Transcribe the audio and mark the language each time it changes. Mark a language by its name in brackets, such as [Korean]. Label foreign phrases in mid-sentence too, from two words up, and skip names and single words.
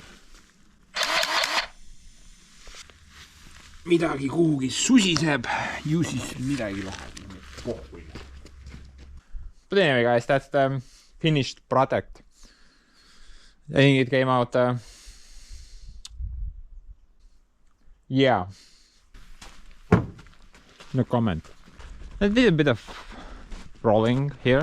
[Estonian] Midagi kuhugi susiseb, ju siis midagi läheb pohhui. [English] But anyway guys, that's the finished product. I think it came out yeah. No comment. I did a bit of rolling here.